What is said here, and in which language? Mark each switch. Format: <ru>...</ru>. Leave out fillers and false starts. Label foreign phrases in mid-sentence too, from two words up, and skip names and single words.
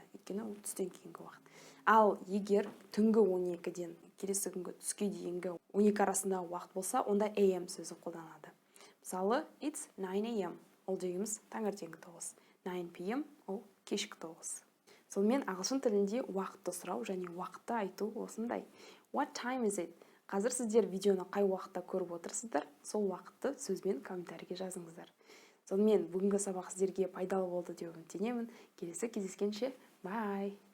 <kk>Өйткені ол түстен кейінгі уақыт. Ал егер түнгі 12-ден келесі күнгі түске дейінгі 12 арасындағы уақыт болса, онда AM сөзі қолданылады. Мысалы,</kk> <en>it's 9 AM.</en> <kk>Ол дегеніміз таңертеңгі 9. 9 PM ол кешкі 9. Сонымен ағылшын тілінде уақытты сұрау және уақытты айту осындай.</kk> <en>What time is it?</en> <kk>Қазір сіздер видеоны қай уақытта көріп отырсыздар, сол уақытты сөзбен комментарийге жазыңыздар. Сонымен бүгінгі сабақ сіздерге пайдалы болды деп үміттенемін. Келесі кездескенше, bye!</kk>